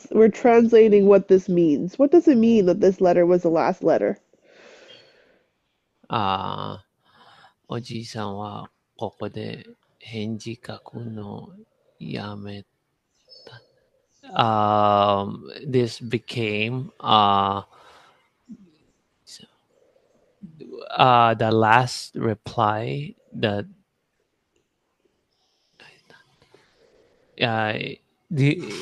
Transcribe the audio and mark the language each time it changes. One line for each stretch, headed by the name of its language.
English: we're translating what this means. What does it mean that this letter was the last letter?
Japanese: おじさんはここで返事書くのやめた。
English: This became the last reply that the